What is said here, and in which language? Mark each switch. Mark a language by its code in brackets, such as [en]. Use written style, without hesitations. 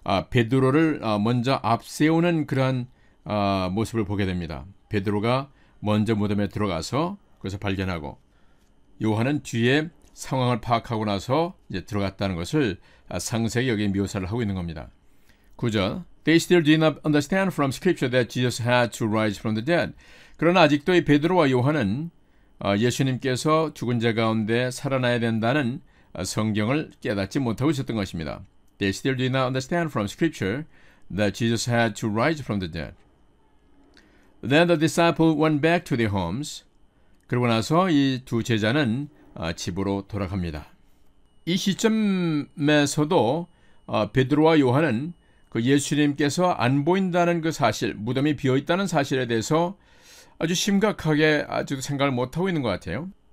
[ko] 베드로를 먼저 앞세우는 그러한 모습을 보게 됩니다. 베드로가 먼저 무덤에 들어가서 그것을 발견하고 요한은 뒤에 상황을 파악하고 나서 이제 들어갔다는 것을 상세히 여기 묘사를 하고 있는 겁니다. [en] 9절 They still did not understand from scripture that Jesus had to rise from the dead. [ko] 그러나 아직도 이 베드로와 요한은 예수님께서 죽은 자 가운데 살아나야 된다는 성경을 깨닫지 못하고 있었던 것입니다. [en] They still did not understand from scripture that Jesus had to rise from the dead. Then the disciples went back to their homes. [ko] 그러고 나서 이 두 제자는 집으로 돌아갑니다. 이 시점에서도 베드로와 요한은 그 예수님께서 안 보인다는 그 사실, 무덤이 비어있다는 사실에 대해서 아주 심각하게 아주 생각을 못하고 있는 것 같아요.